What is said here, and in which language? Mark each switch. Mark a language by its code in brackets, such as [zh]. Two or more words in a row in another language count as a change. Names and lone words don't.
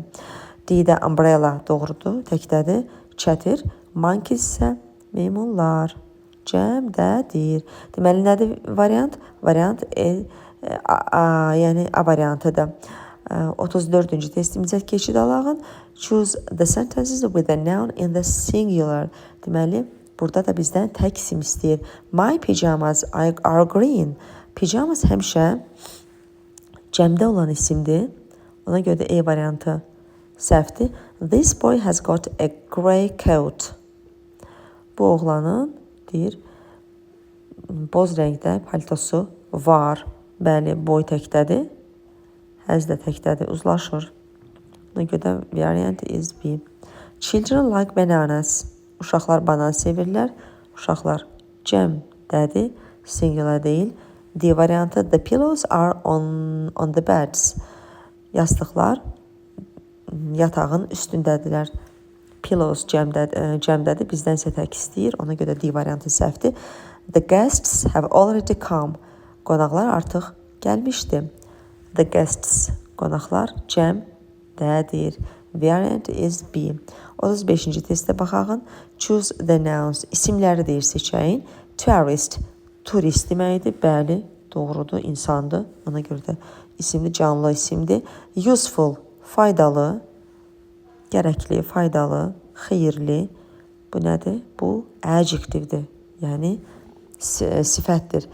[az] D-də umbrella doğrudur, təkdədir. Çətir. Monkeys isə meymunlar. Cəmdədir. Deməli, nədir variant? Variant yəni A variantıdır. 34-cü testimizə keçid alağın. [en] Choose the sentences with a noun in the singular. [az] Deməli, burada da bizdən tək isim istəyir. [en] My pajamas are green. [az] Pijamas həmişə cəmdə olan isimdir. Ona görə də E variantı səhvdir. [en] This boy has got a grey coat. [az] Bu oğlanın deyir boz rəngdə paltosu var. Bəli, boy təkdədir. Has də təkdədir, uzlaşır. Ona görə də [en] variant is B. Children like bananas. [az] Uşaqlar banan sevirlər. Uşaqlar cəmdədir, singular deyil. D variantı [en] the pillows are on the beds. [az] Yastıqlar yatağın üstündədirlər. Pillows cəmdədir, bizdən isə tək istəyir. Ona görə D variantı səhvdir. [en] The guests have already come. [az] Qonaqlar artıq gəlmişdi. [en] The guests, [az] qonaqlar cəmdədir. [en] Variant is B. [az] 35-ci testə baxağın. [en] Choose the nouns. [az] İsimləri deyir seçəyin. Tourist, turist deməkdir. Bəli, doğrudur, insandır. Ona görə də isimli, canlı isimdir. Useful, faydalı, gərəkli, faydalı, xeyirli. Bu nədir? Bu adjectivdir. Yəni sifətdir.